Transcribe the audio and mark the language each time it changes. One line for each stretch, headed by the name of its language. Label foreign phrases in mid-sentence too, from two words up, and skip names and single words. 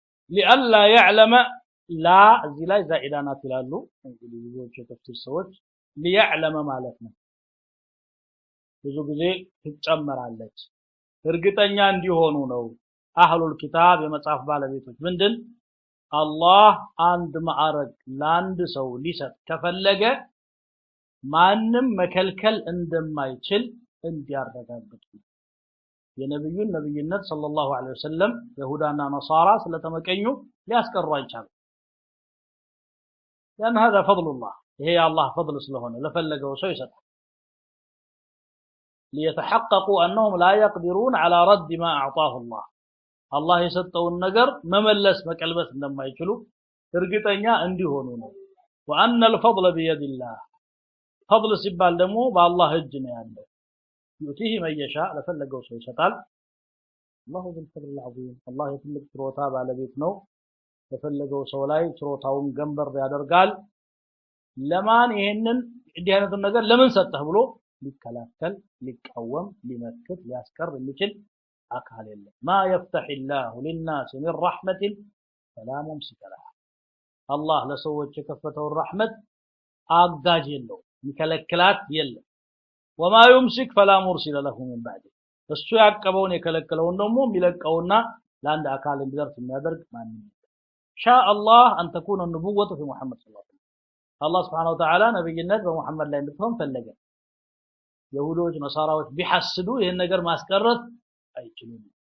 Arabic: لئلا يعلم لا
Amharic: እዚህ ላይ ዛኢዳ ናት ይላሉ እንግዲህ ብዙዎች የተፍሲር ሰዎች ليعلم ማለት ነው ብዙ ጊዜ ትጨመራለች እርግጠኛ እንዲሆኑ ነው
Arabic: أهل الكتاب
Amharic: የመጽሐፍ ባለቤቶች ምንድን አላህ አንድ ማዕረግ ለአንድ ሰው ሊሰጥ ከፈለገ ማንም መከልከል እንደማይችል እንዲያረጋግጡ የነብዩን ነብይነት
Arabic: صلى الله عليه وسلم
Amharic: ይሁዳና ነሳራ ስለተመቀኙ ሊያስቀሩ አይቻልም
Arabic: لأن هذا فضل الله هي الله فضل
Amharic: ስለሆነ ለፈለገው ሰው ይሰጣል
Arabic: ليتحققوا أنهم لا يقدرون على رد ما أعطاه الله الله
Amharic: የሰጠውን ነገር መመለስ መቀልበስ እንደማይችሉ እርግጠኛ እንዲሆኑ ነው
Arabic: وأن الفضل بيد الله فضل
Amharic: ሲባል ደግሞ በአላህ እጅ ነው ያለው
Arabic: يؤتيه من يشاء
Amharic: ለፈለገው ሰው ይሰጣል
Arabic: الله ذو الفضل العظيم
Amharic: الله የትልቅ ችሮታ ባለቤት ነው ለፈለገው ሰው ላይ ችሮታውን ገንበር ያደርጋል ለማን ይሄንን እንዲህ አይነት ነገር ለምን ሰጠህ ብሎ ሊከላከል ሊቃወም ሊመክት ሊያስቀር የሚችል አካል የለም
Arabic: ما يفتح الله للناس من رحمة فلا ممسك لها الله
Amharic: ለሰዎች የከፈተው ረህመት አጋዥ የለው ይከለክላት የለም
Arabic: وما يمسك فلا مرسل له من بعده
Amharic: እሱ ያቀበውን የከለከለውን ደግሞ የሚለቀውና ለአንድ አካል እንዲደርስ የሚያደርግ ማንም
Arabic: شاء الله أن تكون النبوة في محمد صلى الله عليه وسلم الله سبحانه وتعالى
Amharic: نبيነት በመሐመድ ላይ እንድትሆን ፈለገ يهودوች ነሳራዎች ቢሐስዱ ይሄን ነገር ማስቀረት አይችሉም